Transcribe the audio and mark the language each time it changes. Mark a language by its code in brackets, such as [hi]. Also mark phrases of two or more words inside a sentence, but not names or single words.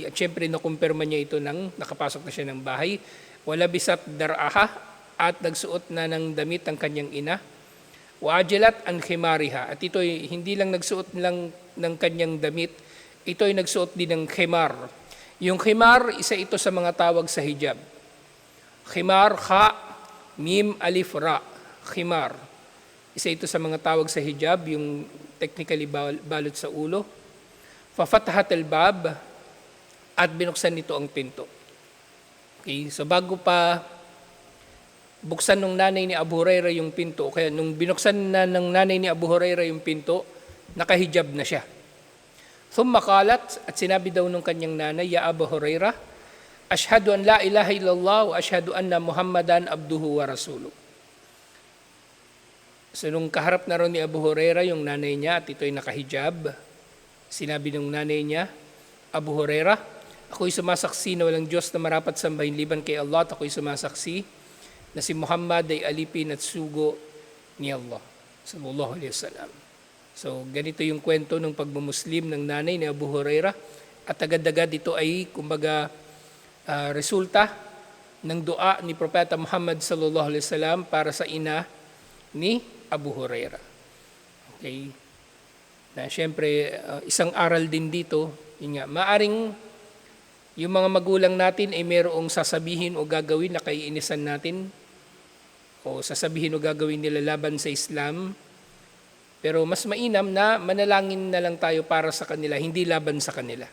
[tl] At syempre, nakumpirma niya ito nang nakapasok na siya ng bahay. [ar] ولبست درعها [tl] at nagsuot na ng damit ang kanyang ina. [ar] وعجلت عن خمارها. [tl] At ito ay hindi lang nagsuot lang ng kanyang damit, ito ay nagsuot din ng khimar. Yung khimar, isa ito sa mga tawag sa hijab. [ar] خمار، خاء، ميم، ألف، راء. خمار. [tl] Isa ito sa mga tawag sa hijab, yung technically balot sa ulo. [ar] ففتحت الباب [tl] at binuksan nito ang pinto. Okay, so bago pa buksan ng nanay ni Abu Hurairah yung pinto, kaya nung binuksan na ng nanay ni Abu Hurairah yung pinto, nakahijab na siya. [ar] ثم قالت, [tl] at sinabi daw nung kanyang nanay, [ar] يا أبا هريرة، أشهد أن لا إله إلا الله وأشهد أن محمدا عبده ورسوله. [tl] So nung kaharap na ron ni Abu Hurairah yung nanay niya at ito'y nakahijab, sinabi ng nanay niya, Abu Hurairah, ako'y sumasaksi na walang Diyos na marapat sambahin liban kay Allah at ako'y sumasaksi na si Muhammad ay alipin at sugo ni Allah [ar] صلى الله عليه وسلم. [tl] So ganito yung kwento ng pagmumuslim ng nanay ni Abu Hurairah at agad-agad ito ay kumbaga resulta ng dua ni Propeta Muhammad [ar] صلى الله عليه وسلم [tl] para sa ina ni Abu Hurairah. Okay? Na syempre isang aral din dito, yun nga, maaring yung mga magulang natin ay mayroong sasabihin o gagawin na kaiinisan natin o sasabihin o gagawin nila laban sa Islam. Pero mas mainam na manalangin na lang tayo para sa kanila, hindi laban sa kanila.